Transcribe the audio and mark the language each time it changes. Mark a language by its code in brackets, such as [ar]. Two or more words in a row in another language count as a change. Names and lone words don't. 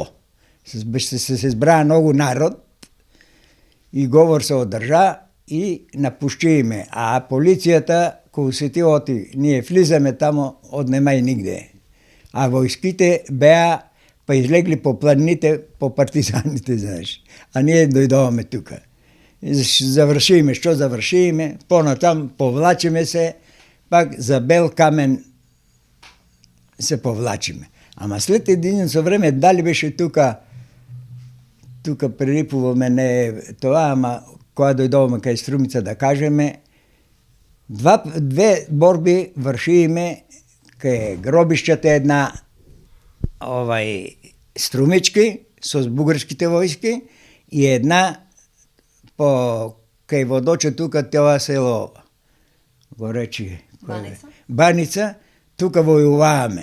[mk] Се збра многу народ и говор се одржа и напушчи ме. [bg] А полицията, кога усети оти, ние влизаме тамо, однемай нигде. [mk] А войските беа па излегли по планините, по партизаните, знаеш. А ние дойдоваме тука. [bg] Завършиме, що завършиме, по-натам повлачиме се, пак за бел камен се повлачиме. [mk] Ама след един време дали беше тука прилипуваме не това, ама кога дойдоваме кај Струмица да кажеме, две борби вършиме кај гробищата една Струмички с бугарските войски и една по кај Водоче тука това село го речи Баница, тука воюваме.